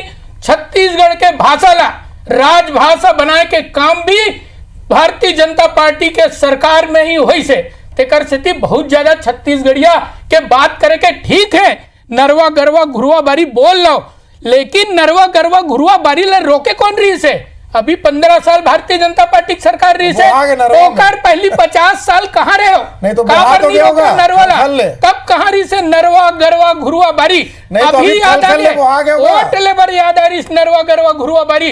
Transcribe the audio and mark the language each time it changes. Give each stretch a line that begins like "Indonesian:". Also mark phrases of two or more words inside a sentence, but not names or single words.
Chhattisgarhi: छत्तीसगढ़ के भाषा ला राजभाषा बनाए के काम भी भारतीय जनता पार्टी के सरकार में ही हुई से। तेकर स्थिति बहुत ज्यादा छत्तीसगढ़िया के बात करे के ठीक है, नरवा गरवा घुरवा बारी बोल लो, लेकिन नरवा गरवा घुरुआ बारी ले रोके कौन रही से? अभी 15 साल भारतीय जनता पार्टी की सरकार रही से, ओकर पहली 50 साल कहाँ रहे हो? नहीं तो कहाँ तो नरवाला कब कहाँ रही से? नरवा गरवा घुरुआ बारी अभी याद आ गया, वोट लेबर याद आ रही नरवा गरवा घुरुआ बारी।